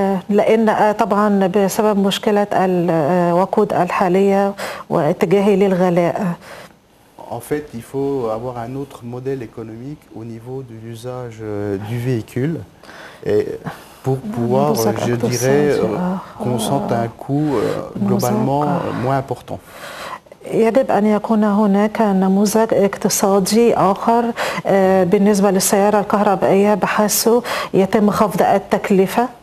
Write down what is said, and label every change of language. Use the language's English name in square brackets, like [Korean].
[Arabic] لأن طبعا بسبب مشكلة الوقود الحالية واتجاهي للغلاء. [French] En fait, il faut avoir un autre modèle économique au niveau de l'usage du véhicule. Et pour pouvoir, je dirais, consentir un coût globalement moins important. [Arabic] يجب أن يكون هناك نموذج اقتصادي آخر بالنسبة للسيارة الكهربائية بحيث يتم خفض التكلفة.